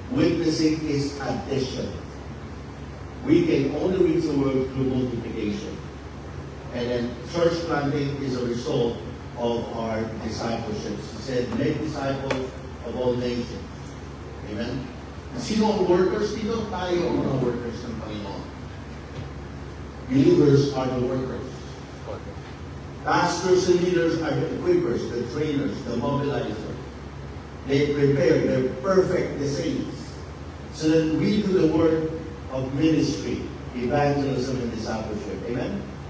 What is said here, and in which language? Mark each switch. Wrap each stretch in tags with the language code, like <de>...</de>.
<en>Witnessing is addition. We can only reach the world through multiplication. And then church planting is a result of our discipleship. He said, make disciples of all nations.</en> <tl>Amen? Sino ang workers dito? Tayo ang mga workers ng Panginoon.</tl> <en>Believers are the workers. Pastors and leaders are the equippers, the trainers, the mobilizers. They prepare, they perfect the saints. So that we do the work of ministry, evangelism, and discipleship. Amen?</en>